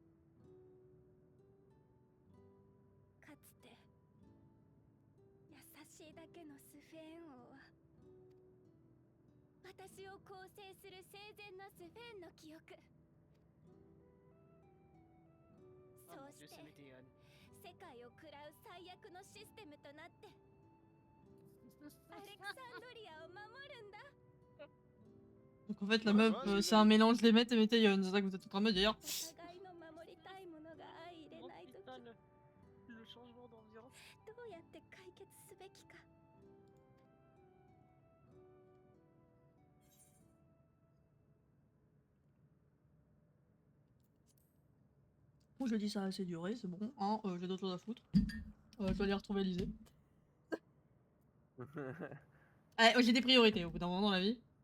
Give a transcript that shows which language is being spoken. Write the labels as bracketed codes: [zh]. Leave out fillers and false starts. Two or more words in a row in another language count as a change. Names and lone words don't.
[ja] かつて優しいだけのスフェーン王は、私を構成する生前のスフェーンの記憶、 [fr] Oh [ja] そ [fr] mon [ja] う [fr] dieu, [ja] して [fr] c'est Météane. [ja] 世界を食らう最悪のシステムとなってアレクサンドリアを守るんだ。 [fr] Donc en fait, la Ouais, meuf, ouais, j'ai c'est un mélange des Met et Météion, c'est ça que vous êtes en train de me dire. [ja] お互いの守りたいものが相入れ [fr] Oh [ja] ないとき、 [fr] putain, le changement d'ambiance. [ja] どうやって解決すべきか。 [fr] Bon, je dis ça a assez duré, c'est bon. Hein, j'ai d'autres choses à foutre. Je dois aller retrouver Lysée. Ouais, j'ai des priorités au bout d'un moment dans la vie.